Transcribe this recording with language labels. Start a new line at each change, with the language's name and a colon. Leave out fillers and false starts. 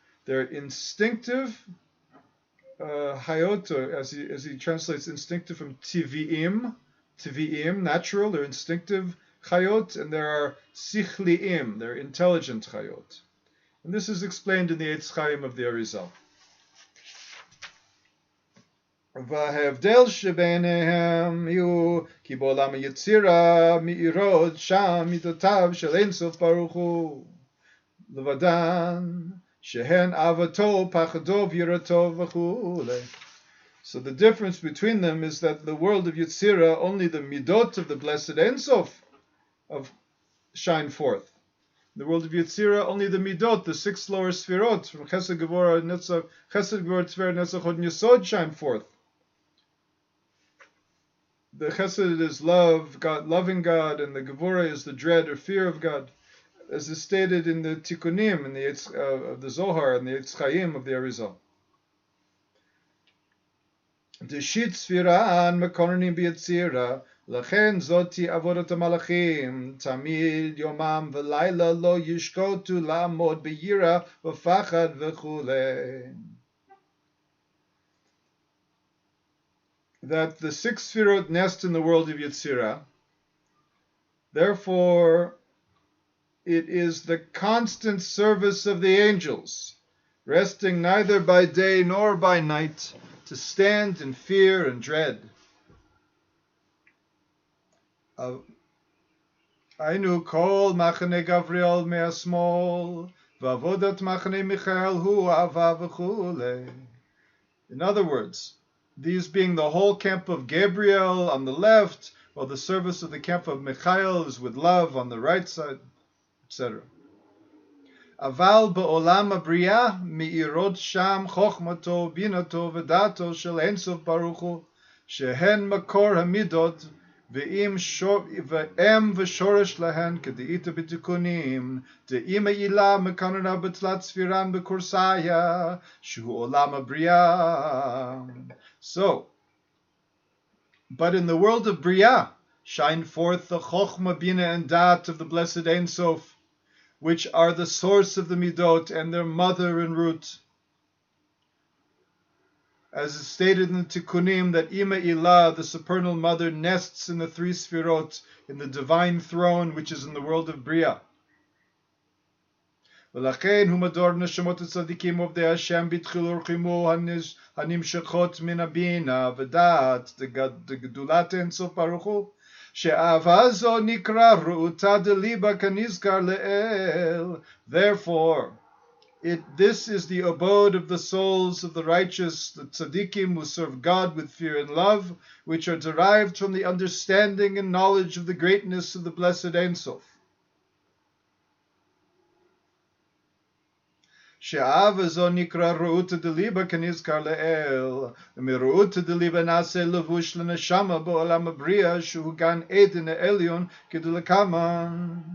English: They're instinctive chayot, or as he translates instinctive from tivi'im, natural, they're instinctive chayot, and there are sichli'im, they're intelligent chayot. And this is explained in the Eitz Chaim of the Arizal.
Hebrew: וההבדל שביניהם הוא כי בעולם היצירה מאירות שם מידותיו של אין סוף ברוך הוא לבדן שהן אהבתו פחדו ויראתו וכולי.
English: So the difference between them is that the world of Yetzirah, only the midot of the blessed Ein Sof shine forth. In the world of Yetzirah, only the midot, the 6 lower sfirot, from Chesed, Gevurah, Netzach, Chesed, Gevurah, Tiferet, Netzach, Hod, and Yesod shine forth. The Chesed is love, God, loving God, and the Gevurah is the dread or fear of God, as is stated in the Tikkunim, in the Zohar, and the Eitz Chaim of the Arizal.
Aramaic: Deshit sfiran mekononim b'Yetzirah,
Hebrew: לכן זאתי עבודת המלאכים, תמיד יומם ולילה לא ישקוטו לעמוד ביראה ופחד וכולי.
English: That the 6 sfirot nest in the world of Yetzirah, therefore it is the constant service of the angels, resting neither by day nor by night, to stand in fear and dread.
Hebrew: היינו כל מחנה גבריאל מהשמאל, ועבודת מחנה מיכאל הוא אהבה וכולי.
English: In other words, these being the whole camp of Gabriel on the left, while the service of the camp of Michael is with love on the right side, etc.
Hebrew: אבל בעולם הבריאה מאירות שם חוכמתו, בינתו ודעתו של אין סוף ברוך הוא, שהן מקור המידות, ואם ושורש להן כדאית בתיקונים,
Aramaic: דאם העילה מקננה בתלת ספירן בקורסאיה,
Hebrew: שהוא עולם הבריאה.
English: So, but in the world of Bria, shine forth the Chochmah, Bina, and Dat of the Blessed Ein Sof, which are the source of the Midot and their mother and root. As is stated in the Tikkunim, that Ima Ilah, the supernal mother, nests in the three Sfirot, in the divine throne, which is in the world of Bria.
Hebrew: ולכן הוא מדור נשמות הצדיקים עובדי השם בתחיל ורחימו הנמשכות מן הבינה ודעת דגדולת אינסוף ברוך הוא, שאהבה זו נקרא ראותה דליבה כנזכר לאל.
English: Therefore, this is the abode of the souls of the righteous, the tzaddikim who serve God with fear and love, which are derived from the understanding and knowledge of the greatness of the blessed Ein Sof.
Hebrew: שאהבה זו נקרא ראותה דליבה כנזכר לאל, ומראותה דליבה נעשה לבוש לנשמה בעולם הבריאה, שהוא גן עדן העליון כדלקמן.